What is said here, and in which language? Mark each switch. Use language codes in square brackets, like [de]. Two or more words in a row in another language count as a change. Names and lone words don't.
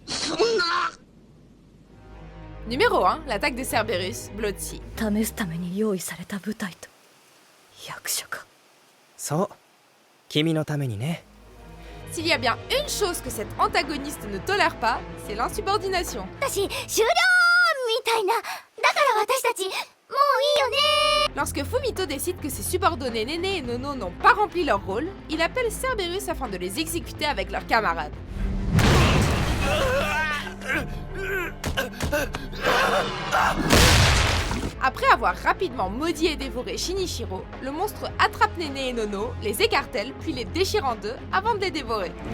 [fr] Numéro 1, l'attaque de Cerberus, Blood Sea. [ja] 試すために用意された部隊と役所か。そう君のためにね。 [fr] S'il y a bien une chose que cet antagoniste ne tolère pas, c'est l'insubordination. [ja] 私終了みたいな。だから私たちもういいよね。 [fr] Lorsque Fumito décide que ses subordonnés Néné et Nono n'ont pas rempli leur rôle, il appelle Cerberus afin de les exécuter avec leurs camarades. Après avoir rapidement maudit et dévoré Shinichiro, le monstre attrape Néné et Nono, les écartèle, puis les déchire en deux avant de les dévorer.